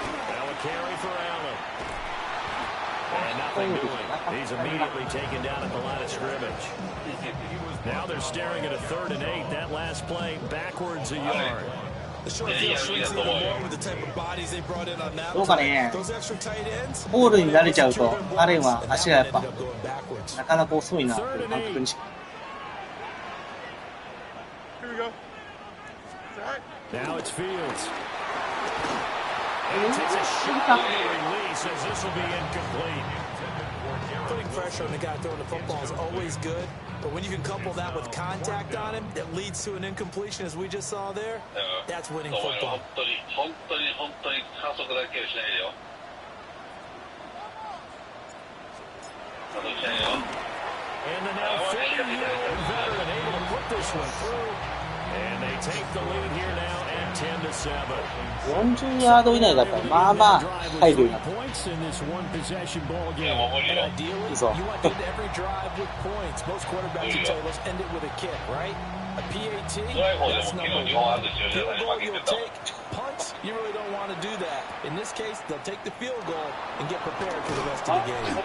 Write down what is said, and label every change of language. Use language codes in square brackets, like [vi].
[en] Now a carry for Allen. And nothing doing. He's immediately taken down at the line of scrimmage. Now they're staring at a 3rd and 8. That last play backwards a yard. The short field shrinks even more with the type of bodies they brought in on that [ja] どうかね。 [en] Those extra tight ends. [ja] ボールに慣れちゃうと、アレンは足がやっぱ、なかなか遅いなという感覚にしか。 [en] Here we go. Now it's Fields. And takes a shot on the release as this will be incomplete. Putting pressure on the guy throwing the football is always good, but when you can couple that with contact on him that leads to an incompletion as we just saw there, that's winning football. [ja] 本当に反則だけはしないでよ。反則しないよ。 [en] And the now 40-year-old veteran able to put this one through. And they take the lead here now at 10-7. [ja] 40ヤード以内だったら、まあまあ入るようになった。 [en] Points in this one-possession ball game. And ideally, So. you want to end every drive with points. Most quarterbacks will tell you, let's end it with a kick, right? A PAT, that's number 1. Field goal you'll take. Punts, you really don't want to do that. In this case, they'll take the field goal and get prepared for the rest of the game.